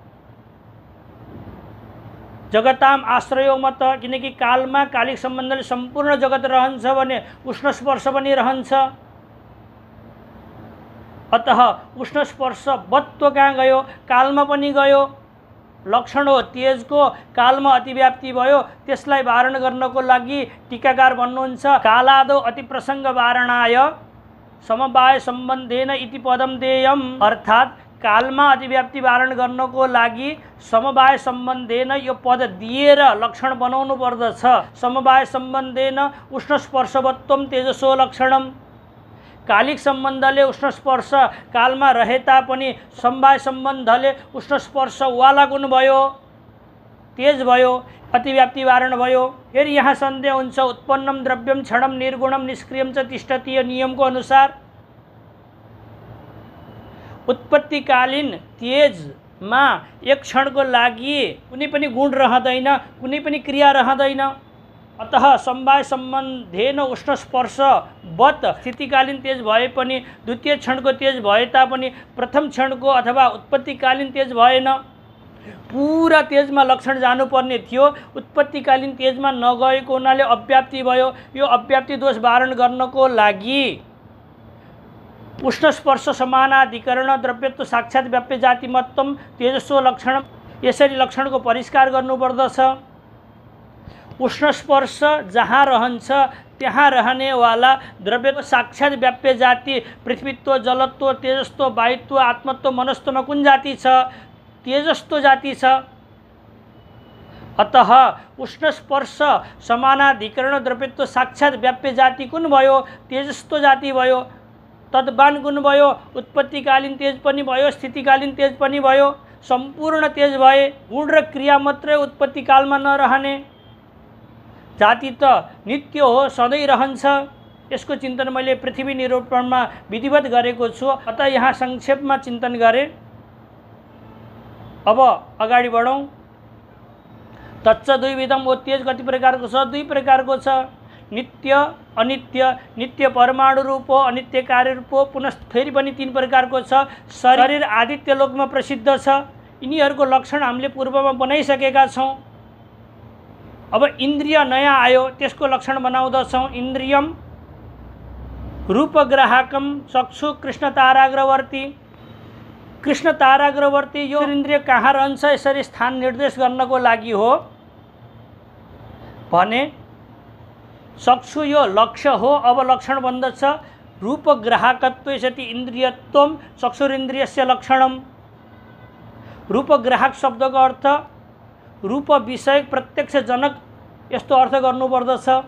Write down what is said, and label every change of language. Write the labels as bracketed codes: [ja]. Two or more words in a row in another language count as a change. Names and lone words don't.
[sa] जगताम आश्रयो मत, [ne] किनकि कालमा कालिक सम्बन्धले सम्पूर्ण जगत रहन्छ भने उष्ण स्पर्श पनि रहन्छ। अतः उष्ण स्पर्शवत्व कहाँ गयो? कालमा पनि गयो। लक्षण हो तेजको, कालमा अतिव्याप्ति भयो। त्यसलाई वारण गर्नको लागि टीकाकार भन्नुहुन्छ [sa] कालादो अतिप्रसङ्ग वारणाय समवाय सम्बन्धेन इति पदम देयम। [ne] अर्थात कालमा अतिव्याप्ति वारण गर्नको लागि [sa] समवाय सम्बन्धेन [ne] यो पद दिएर लक्षण बनाउनु पर्दछ। [sa] समवाय सम्बन्धेन उष्ण स्पर्शवत्वम तेजसो लक्षणम। [ne] कालिक सम्बन्धले उष्ण स्पर्श कालमा रहे तापनि समवाय सम्बन्धले उष्ण स्पर्श वाला गुण भयो, तेज भयो, अतिव्याप्ति वारण भयो। फेरि यहाँ सन्देह हुन्छ, [sa] उत्पन्नम द्रव्यम क्षणम निर्गुणम निष्क्रियम च तिष्ठति। [ne] यो नियमको अनुसार उत्पत्तिकालीन तेजमा एक क्षणको लागि कुनै पनि गुण रहँदैन, कुनै पनि क्रिया रहँदैन। अतः [sa] समवाय सम्बन्धेन [ne] उष्ण स्पर्शवत् स्थितिकालीन तेज भए पनि द्वितीय क्षणको तेज भए तापनि प्रथम क्षणको अथवा उत्पत्तिकालीन तेज भएन। पूरा तेजमा लक्षण जानुपर्ने थियो, उत्पत्तिकालीन तेजमा नगएको हुनाले अव्याप्ति भयो। यो अव्याप्ति दोष वारण गर्नको लागि [sa] उष्ण स्पर्श समानाधिकरण द्रव्यत्व साक्षात् व्याप्य जातिमत्तम तेजस्व लक्षण, [ne] यसरी लक्षणको परिष्कार गर्नुपर्दछ। उष्ण स्पर्श जहाँ रहन्छ त्यहाँ रहनेवाला द्रव्यत्व साक्षात् व्याप्य जाति पृथ्वीत्व, जलत्व, तेजस्व, वायुत्व, आत्मत्व, मनस्त्वमा कुन जाति छ? तेजस्व जाति छ। अतः उष्ण स्पर्श समानाधिकरण द्रव्यत्व साक्षात् व्याप्य जाति कुन भयो? तेजस्व जाति भयो। तद्वान गुण भयो, उत्पत्तिकालीन तेज पनि भयो, स्थितिकालीन तेज पनि भयो, सम्पूर्ण तेज भए। गुण र क्रिया मात्रै उत्पत्तिकालमा नरहने। जाति त नित्य हो, सधैँ रहन्छ। यसको चिन्तन मैले पृथ्वी निरूपणमा विधिवत गरेको छु। अतः यहाँ संक्षेपमा चिन्तन गरेँ। अब अगाडि बढौँ। [sa] तच्च द्विविधम, [ne] वो तेज कति प्रकारको छ? दुई प्रकारको छ, नित्य अनित्य। नित्य परमाणु रूप हो, अनित्य कार्य रूप हो। पुनः फेरि पनि तीन प्रकारको छ। शरीर आदित्य लोकमा प्रसिद्ध छ। यिनीहरूको लक्षण हामीले पूर्वमा बनाइसकेका छौँ। अब इन्द्रिय नयाँ आयो, त्यसको लक्षण बनाउँदछौँ। [sa] इन्द्रियम रूपग्राहकम चक्षु कृष्ण ताराग्रवर्ती। [ne] कृष्ण ताराग्रवर्ती यो इन्द्रिय कहाँ रहन्छ यसरी स्थान निर्देश गर्नको लागि हो भने चक्षु यो लक्ष्य हो। अब लक्षण बन्दछ [sa] रूपग्राहकत्व सति इन्द्रियत्वम चक्षुरिन्द्रियस्य लक्षणम। [ne] रूपग्राहक शब्दको अर्थ रूप विषय प्रत्यक्ष जनक, यस्तो अर्थ गर्नुपर्दछ।